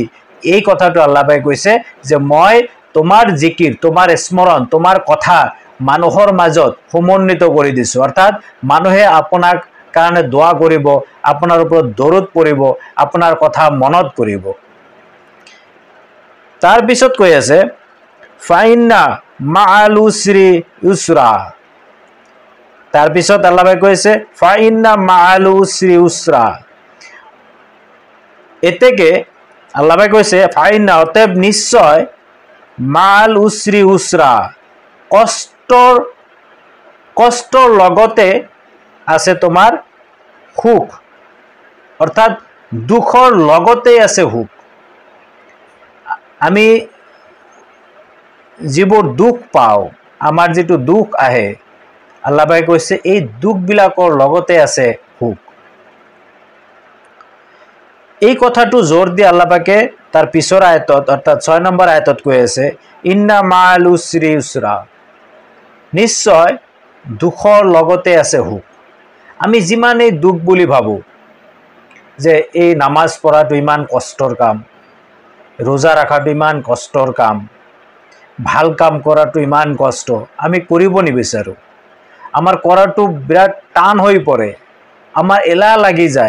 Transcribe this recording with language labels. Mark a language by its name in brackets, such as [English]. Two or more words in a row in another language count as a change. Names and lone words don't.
[Assamese] এই কথাটো আল্লাহে কৈছে যে মই তোমাৰ জিকিৰ, তোমাৰ স্মৰণ, তোমাৰ কথা মানুহৰ মাজত সমন্বিত কৰি দিছোঁ। অৰ্থাৎ মানুহে আপোনাক কাৰণে দোৱা কৰিব, আপোনাৰ ওপৰত দৰুদ পঢ়িব, আপোনাৰ কথা মনত কৰিব। তাৰপিছত কৈ আছে, [Arabic] فإن مع العسر يسرا, [Assamese] তাৰপিছত আল্লাহে কৈছে [Arabic] فإن مع العسر يسرا. [Assamese] এতেকে আল্লাহে কৈছে ফাইন্না অতএব নিশ্চয় [Arabic] مع العسر يسرا [Assamese] কষ্টৰ লগতে আছে তোমাৰ সুখ অৰ্থাৎ দুখৰ লগতে আছে সুখ আমি যিবোৰ দুখ পাওঁ আমাৰ যেটো দুখ আহে আল্লাহে কৈছে এই দুখবিলাকৰ লগতে আছে সুখ এই কথাটো জোৰ দি আল্লাহকে তাৰ পিছৰ আয়াতত অৰ্থাৎ 6 নম্বৰ আয়াতত কৈ আছে [Arabic] إن مع العسر يسرا [Assamese] নিশ্চয় দুখৰ লগতে আছে সুখ আমি যিমানেই দুখ বুলি ভাবো যে এই নামাজ পঢ়াটো ইমান কষ্টৰ কাম रोजा राखाটো ইমান কষ্টৰ কাম ভাল কাম কৰাটো ইমান কষ্ট আমি কৰিব নিবিচাৰো আমাৰ কৰাটো বিৰাট টান হৈ পৰে আমাৰ এলাহ লাগি যায়